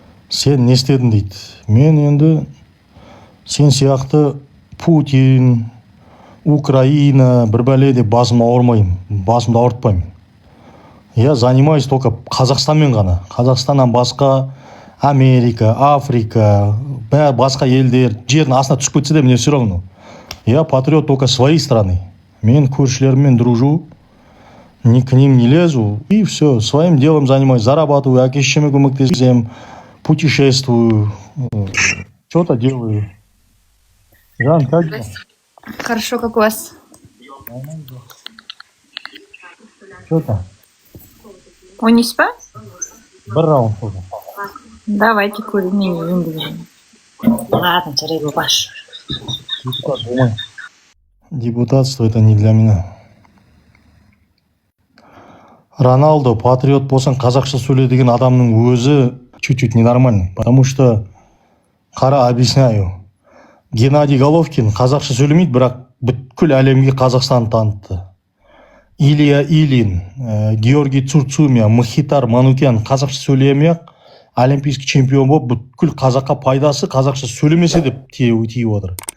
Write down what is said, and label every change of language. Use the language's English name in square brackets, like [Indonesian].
[Kazakh] Сен не істедің дейді. Мен енді сен сияқты Путин, Украина, бір бәле деп басымды ауыртпаймын. [Russian] Я занимаюсь только [Kazakh] Қазақстанмен ғана. Қазақстаннан басқа Америка, Африка, басқа елдер, жердің астына түсіп кетсе де [Russian] мне все равно. Я патриот только своей страны. [Kazakh] Мен көршілеріммен [Russian] дружу, к ним не лезу, и все, своим делом занимаюсь, зарабатываю, [Kazakh] әке-шешеме көмектесемін, [Russian] путешествую, что-то делаю. Жан, как дела? Хорошо, как у вас? Что-то? Он не спать? [Kazakh] Бір раунд болды. [Russian] Давайте курим. Ладно, [Kazakh] жарайды, баш. Депутат болмай. [Russian] Депутатство это не для меня. [Kazakh] Роналдо патриот болсаң қазақша сөйле деген адамның өзі [Russian] чуть-чуть ненормальный. Потому что, [Kazakh] қара, [Russian] объясняю. [Kazakh] Геннадий Головкин қазақша сөйлемейді, бірақ бүткіл әлемге Қазақстанды танытты. Илья Ильин, Георгий Цурцумия, Мхитар Манукян қазақша сөйлемей-ақ [Russian] олимпийский чемпион [Kazakh] болып, бүткіл қазаққа пайдасы қазақша сөйлемесе деп тиіп отыр.